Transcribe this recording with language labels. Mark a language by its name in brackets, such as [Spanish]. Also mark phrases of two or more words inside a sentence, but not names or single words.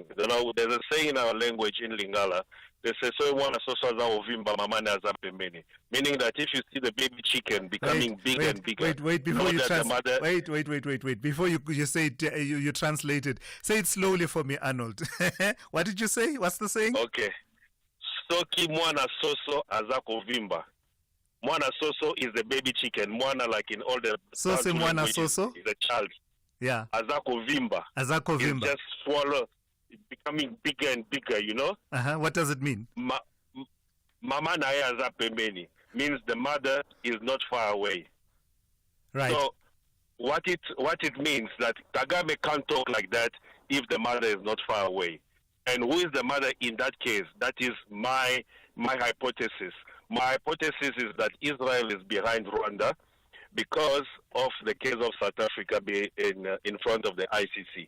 [English] You know, there's a saying in our language in Lingala. They say, meaning that if you see the baby chicken becoming bigger and bigger, before you say it, you translate it. Say it slowly for me, Arnold. What did you say? What's the saying? Okay. [Lingala] Soki mwana soso azako vimba. Mwana soso [English] is the baby chicken. Mwana, like in all the [Lingala] Sose mwana soso [English] is a child. Yeah. [Lingala] Azako vimba. Azako vimba. [English] It's just swallow. Becoming bigger and bigger, you know. What does it mean? [Lingala] Mama naya za pembeni [English] means the mother is not far away. Right. So what it means that Kagame can't talk like that if the mother is not far away. And who is the mother in that case? That is my hypothesis. My hypothesis is that Israel is behind Rwanda because of the case of South Africa being in front of the ICC.